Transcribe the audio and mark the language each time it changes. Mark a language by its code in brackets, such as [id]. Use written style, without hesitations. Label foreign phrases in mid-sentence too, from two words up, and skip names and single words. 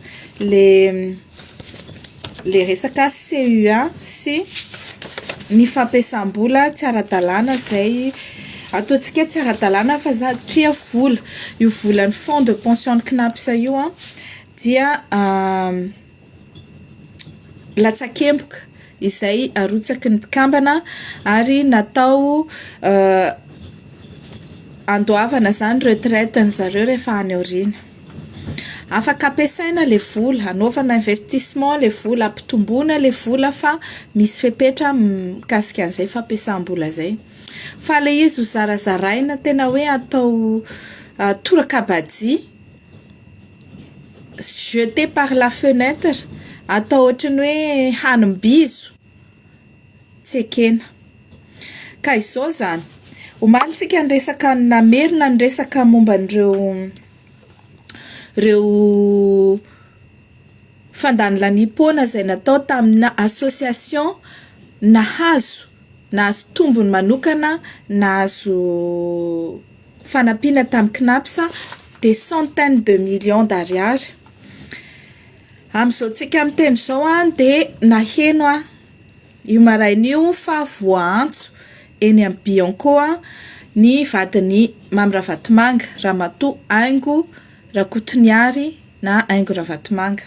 [mg] le resaka CUA sy ny fampiasam-bola tsy ara-dalàna izay ataontsika tsy ara-dalàna fa satria vola io volan'ny [fr] fond de pension [mg] ny knapsa io dia latsakemboka izay arotsaky ny mpikambana ary natao andoavana izany retraite ny zareo rehefa any aoriana. Afaka ampiasaina ilay vola, hanaovana investissement ilay vola, ampitomboina ilay vola fa misy fepetra mikasika an'izay fampiasam-bola izay. Fa ilay izy ho zarazaraina tena hoe atao torakabadia, [fr] jeté par la fenêtre, [mg] atao ohatrany hoe hanim-bizo, tsy ekena. Ka izao izany. Omalintsika ny resaka namerina ny resaka momba ireo fandany lamim-poana izay natao tamina association nahazo tombony manokana nahazo fanampiana tamin'ny knapsa [fr] des centaines de millions d'ariary. [mg] Amin'izao tsika amin'ny teny izao dia naheno io maraina io fa voantso eny amin'ny Bianco ny vadiny Mamy Ravatomanga, Ramatoa Aingo Rakotoniary na Aingo Ravatomanga.